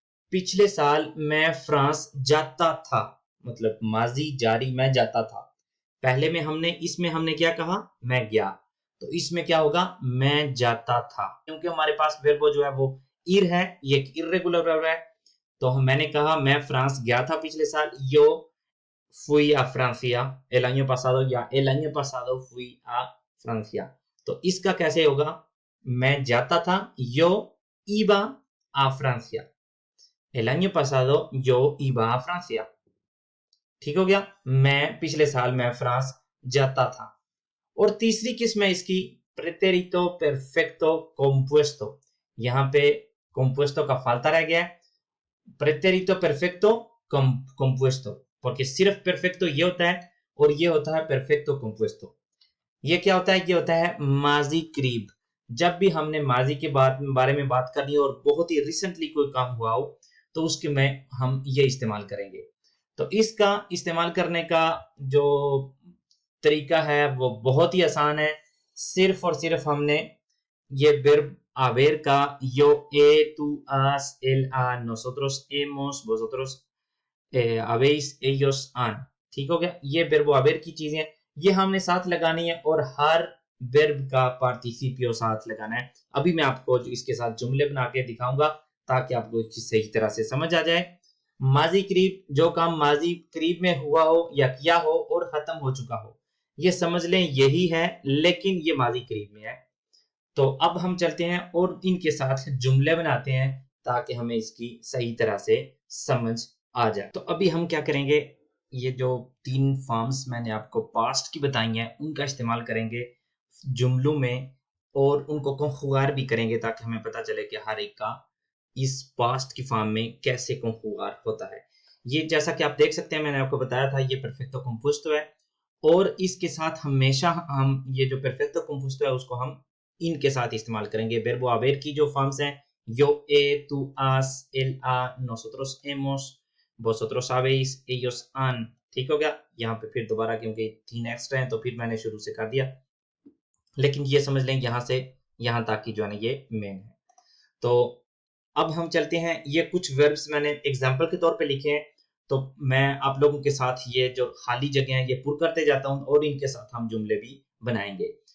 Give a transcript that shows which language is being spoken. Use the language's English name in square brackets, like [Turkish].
[Hindi] पिछले साल मैं फ्रांस जाता था। मतलब माजी जारी मैं जाता था। पहले में इसमें हमने क्या कहा? मैं गया। तो इसमें क्या होगा? मैं जाता था। क्योंकि हमारे पास वर्ब जो है वो इर है, ये एक इर्रेगुलर वर्ब है। तो मैंने कहा मैं फ्रांस गया था पिछले साल। [Spanish] Yo fui a Francia el año pasado या el año pasado fui a Francia। [Hindi] तो इसका कैसे होगा? मैं जाता था। [Spanish] Yo iba a Francia। El año pasado yo iba a Francia। [Hindi] ठीक हो गया? मैं पिछले साल मैं फ्रांस जाता था। और तीसरी किस्म है इसकी प्रेटेरितो परफेक्टो कंपुएस्टो। यहाँ पे कंपुएस्टो का फाल्ता रह गया है। प्रेटेरितो परफेक्टो कंपुएस्टो, [Spanish] porque [Hindi] सिर्फ परफेक्टो ये होता है और ये होता है परफेक्टो कंपुएस्टो। ये क्या होता है? ये होता है माजी करीब। जब भी हमने माजी के बारे में बात करनी हो और बहुत ही रिसेंटली कोई काम हुआ हो तो उसके में हम ये इस्तेमाल करेंगे। तो इसका इस्तेमाल करने का जो तरीका है वो बहुत ही आसान है। सिर्फ और सिर्फ हमने ये वर्ब haber का [Spanish] yo he, tú has, él ha, nosotros hemos, vosotros habéis, ellos han। [Hindi] ठीक हो गया? ये वर्ब haber की चीजें ये हमने साथ लगानी है और हर वर्ब का पार्टिसिपियो साथ लगाना है। अभी मैं आपको इसके साथ जुमले बना के दिखाऊंगा ताकि आपको सही तरह से समझ आ जाए। माजी करीब, जो काम माजी करीब में हुआ हो या किया हो और खत्म हो चुका हो, ये समझ लें यही है, लेकिन ये माजी करीब में है। तो अब हम चलते हैं और इनके साथ जुमले बनाते हैं ताकि हमें इसकी सही तरह से समझ आ जाए। तो अभी हम क्या करेंगे, ये जो 3 फॉर्म्स मैंने आपको पास्ट की बताई हैं उनका इस्तेमाल करेंगे जुमलों में और उनको कंजुगार भी करेंगे ताकि हमें पता चले कि हर एक का इस पास्ट की फॉर्म में कैसे कंजुगार होता है। ये जैसा कि आप देख सकते हैं, मैंने आपको बताया था ये परफेक्टो कंपोजिटो है और इसके साथ हमेशा हम ये जो परफेक्टो कंपोजिटो है उसको हम इनके साथ इस्तेमाल करेंगे। वर्बो हाबर की जो फॉर्म्स हैं, [Spanish] yo, tú, has, él, ha, nosotros hemos, vosotros habéis, ellos han, [Hindi] ठीक हो गया। यहाँ पे फिर दोबारा क्योंकि 3 एक्स्ट्रा हैं तो फिर मैंने शुरू से कर दिया, लेकिन ये समझ लें यहाँ से यहाँ तक की जो है ना ये मेन है। तो अब हम चलते हैं, ये कुछ वर्ब्स मैंने एग्जाम्पल के तौर पे लिखे हैं, तो मैं आप लोगों के साथ ये जो खाली जगह है ये पूर करते जाता हूँ और इनके साथ हम जुमले भी बनाएंगे।